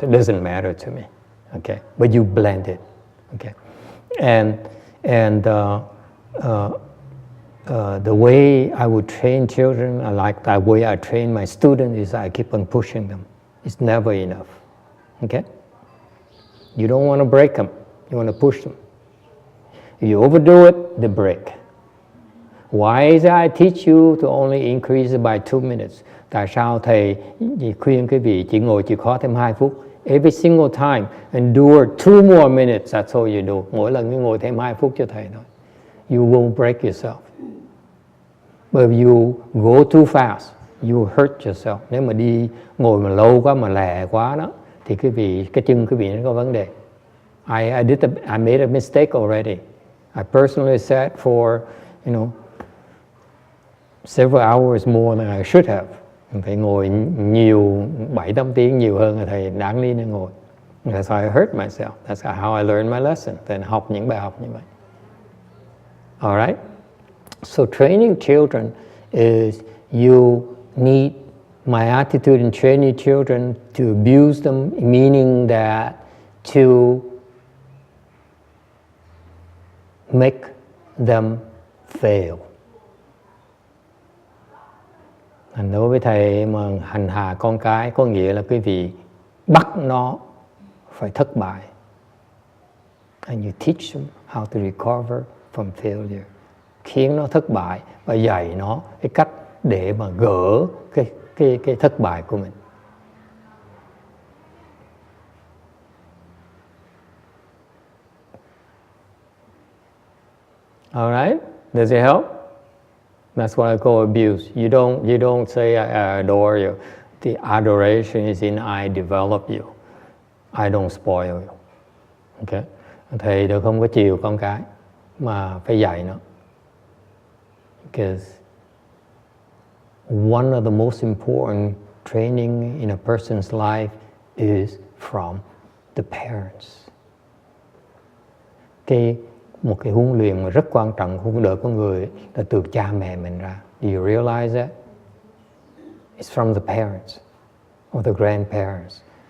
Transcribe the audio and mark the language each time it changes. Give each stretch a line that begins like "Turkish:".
English: It doesn't matter to me. Okay, but you blend it. Okay, and the way I would train children, I like the way I train my students, is I keep on pushing them. It's never enough. Okay, you don't want to break them. You want to push them. If you overdo it, they break. Why is I teach you to only increase by 2 minutes?
Vietnamese: Tại sao thầy khuyên quý vị chỉ ngồi chịu khó thêm 2 phút?
English: Every single time, endure 2 more minutes, that's all you do.
Vietnamese: Mỗi lần cứ ngồi thêm 2 phút cho thầy thôi.
English: You won't break yourself. But if you go too fast, you hurt yourself.
Vietnamese: Nếu mà đi ngồi mà lâu quá, mà lẹ quá đó, thì cái chân quý vị nó có vấn đề.
English: I made a mistake already. I personally sat for, several hours more than I should have.
Vietnamese: Thầy ngồi nhiều 7-8 tiếng nhiều hơn là thầy đáng lý nên ngồi.
English: That's how I hurt myself. That's how I learned my lesson.
Vietnamese: Then học những bài học như vậy.
English: All right? So training children is you need, my attitude in training children, to abuse them, meaning that to make them fail.
Vietnamese: Đối với thầy mà hành hạ con cái có nghĩa là quý vị bắt nó phải thất bại.
English: And you teach them how to recover from failure.
Vietnamese: Khiến nó thất bại và dạy nó cái cách để mà gỡ cái thất bại của mình.
English: All right? Does it help? That's what I call abuse. You don't say I adore you. The adoration is in I develop you. I don't spoil you. Okay?
Vietnamese: Thầy đều không có chiều con cái mà phải dạy nó.
English: Because one of the most important training in a person's life is from the parents.
Vietnamese: Một cái huấn luyện mà rất quan trọng của cuộc đời con người là từ cha mẹ mình ra.
English: Do you realize that? It's from the parents or the grandparents.